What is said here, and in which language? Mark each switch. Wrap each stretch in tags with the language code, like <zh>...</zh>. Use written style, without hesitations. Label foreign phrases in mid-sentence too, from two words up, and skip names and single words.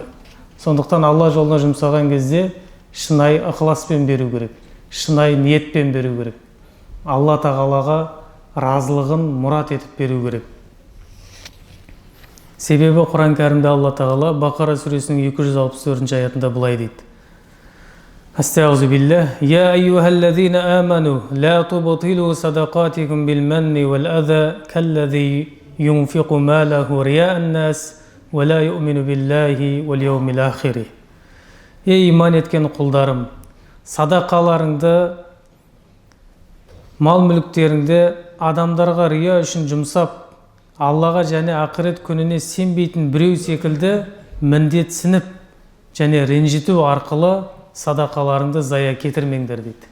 <kk>Сондықтан Алла жолына жұмсаған кезде шынайы ықыласпен беру керек, шынайы ниетпен беру керек. Алла тағалаға разылығын мұрат етіп беру керек. Себебі Құран кәрімде Алла тағала Бақара сүресінің 264 аятында былай дейді:</kk> <ar>أستغفر بالله، يا أيها الذين آمنوا، لا تبطلوا صدقاتكم بالمن والأذى، كالذي ينفق ماله رئاء الناس، ولا يؤمن بالله واليوم الآخر.</ar> <kk>Ей иман еткен құлдарым, садақаларыңды, мал-мүліктеріңді адамдарға рия үшін жұмсап, Аллаға және ақырет күніне сенбейтін біреу секілді міндетсініп және ренжіту арқылы садақаларыңды зая кетірмеңдер дейді.</kk>